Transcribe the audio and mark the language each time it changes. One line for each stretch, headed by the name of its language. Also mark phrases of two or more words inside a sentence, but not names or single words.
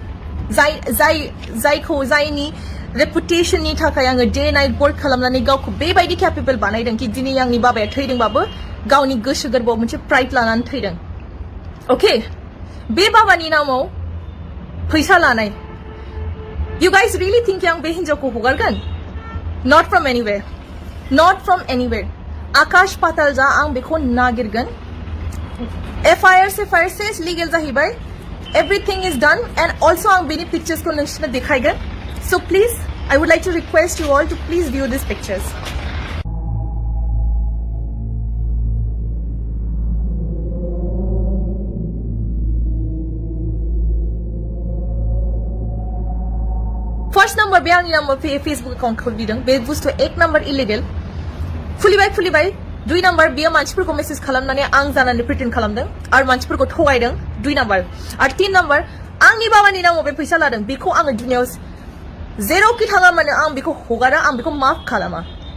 Bodo: जायनि रेपुटेशननि थाखाय आङो
English: day night work
Bodo: खालामनानै गावखौ बेबायदि केपेबल बानायदों कि दिनै आंनि बाबाया थैदोंबाबो गावनि गोसो गोरबोआव मोनसे प्राइड लानानै थैदों ओके बे बाबानि नामाव फैसा लानाय
English: you guys really think
Bodo: आं बे हिनजावखौ हगारगोन
English: not from anywhere
Bodo: आकाश पाताल जा आं बेखौ नागिरगोन
English: FIR case legal
Bodo: जाहैबाय
English: everything is done and also
Bodo: आं बेनि pictures को नोंसोरनो दिखाइगोन
English: so please I would like to request you all to please view these pictures first number
Bodo: बे आंनि नाम्बार फेसबुक एकाउन्ट खुलिदों बे बुस्थुआ 1 नम्बर इलिगेल खुलिबाय 2 नम्बर बियो मानसिफोरखौ मेसेज खालामनानै आं जानानै प्रिटेन्ड खालामदों आरो मानसिफोरखौ थगायदों 2 नम्बर आरो 3 नम्बर आंनि बाबानि नामाव बे फैसा लादों बेखौ आङो दुनियाव जेरावखि थाङा मानो आं बेखौ हगारा आं बेखौ माफ खालामा